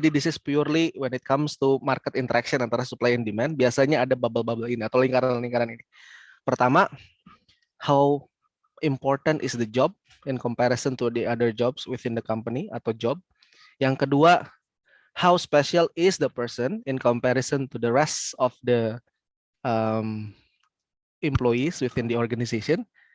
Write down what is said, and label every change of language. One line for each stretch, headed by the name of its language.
English: Jadi this is purely when it comes to market interaction antara supply and demand.
Indonesian: Biasanya ada bubble-bubble ini atau lingkaran-lingkaran ini.
English: Pertama, how important is the job in comparison to the other jobs within the company atau job.
Indonesian: Yang kedua,
English: how special is the person in comparison to the rest of the employees within the organization.